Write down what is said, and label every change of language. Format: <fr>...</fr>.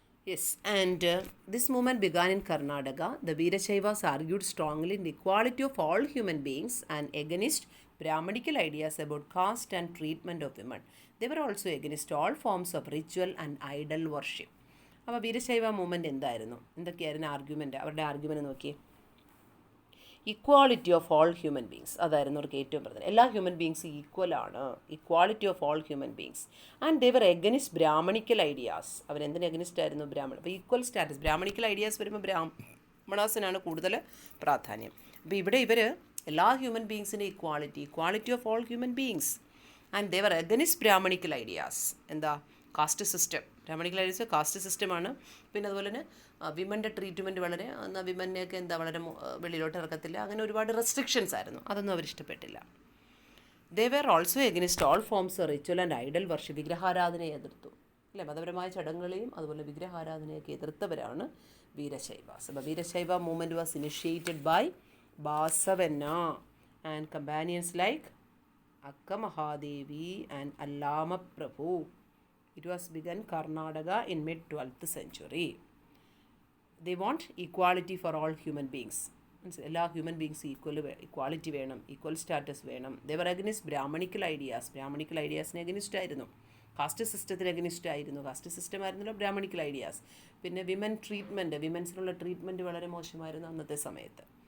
<en>Yes, and this movement began in Karnataka. The Veerashaivas argued strongly in the equality of all human beings and against Brahmanical ideas about caste and treatment of women. They were also against all forms of ritual and idol worship.</en> <ml>അപ്പോൾ Veerashaiva movement എന്തായിരുന്നു? എന്തൊക്കെയായിരുന്നു argument? അവരുടെ argument നോക്കിയേ.</ml> <en>equality of all human beings,</en> <ml>അതായിരുന്നു അവർക്ക് ഏറ്റവും പ്രധാനം. എല്ലാ human ബീങ്സും ഈക്വലാണ്, equality of all human beings.</ml> <en>And they were against Brahmanical ideas.</en> <ml>അവരെന്തിന് against ആയിരുന്നു?</ml> <en>Brahmana.</en> <ml>അപ്പോൾ ഈക്വൽ സ്റ്റാറ്റസ്, ബ്രാഹ്മണിക്കൽ ഐഡിയാസ് വരുമ്പോൾ ബ്രാഹ്മണാസിനാണ് കൂടുതൽ പ്രാധാന്യം. അപ്പോൾ ഇവിടെ ഇവർ എല്ലാ human ബീങ്സിൻ്റെ</ml> <en>Equality of all human beings. And they were against Brahmanical ideas. എന്താ? Caste system.</en> <ml>Brahmanical ideas cast സിസ്റ്റമാണ്. പിന്നെ അതുപോലെ തന്നെ വിമൻ്റെ ട്രീറ്റ്മെൻറ്റ് വളരെ, എന്നാൽ വിമനെയൊക്കെ എന്താ വളരെ വെളിയിലോട്ട് ഇറക്കത്തില്ല, അങ്ങനെ ഒരുപാട് റെസ്ട്രിക്ഷൻസ് ആയിരുന്നു. അതൊന്നും അവരിഷ്ടപ്പെട്ടില്ല.</ml> <en>They were also against all forms ritual and idol worship.</en> <ml>വിഗ്രഹാരാധനയെ എതിർത്തു അല്ലേ? മതപരമായ ചടങ്ങുകളെയും അതുപോലെ വിഗ്രഹാരാധനയൊക്കെ എതിർത്തവരാണ് വീരശൈവാസ്.</ml> <en>അപ്പോൾ Veerashaiva movement was initiated by Basavanna and companions like Akka Mahadevi and Allama Prabhu. It was begun Karnataka in mid 12th century. They want equality for all human beings.</en> <ml>എല്ലാ human beings equality വേണം, equal status വേണം.</ml> <en>They were against brahmanical ideas.</en> <ml>Brahmanical ഐഡിയാസിന് അഗനിസ്റ്റ് ആയിരുന്നു, cast സിസ്റ്റത്തിന് അഗനിസ്റ്റ് ആയിരുന്നു. Caste system ആയിരുന്നല്ലോ Brahmanical ideas. പിന്നെ women treatment, വിമൻസിനുള്ള treatment വളരെ മോശമായിരുന്നു അന്നത്തെ സമയത്ത്.</ml>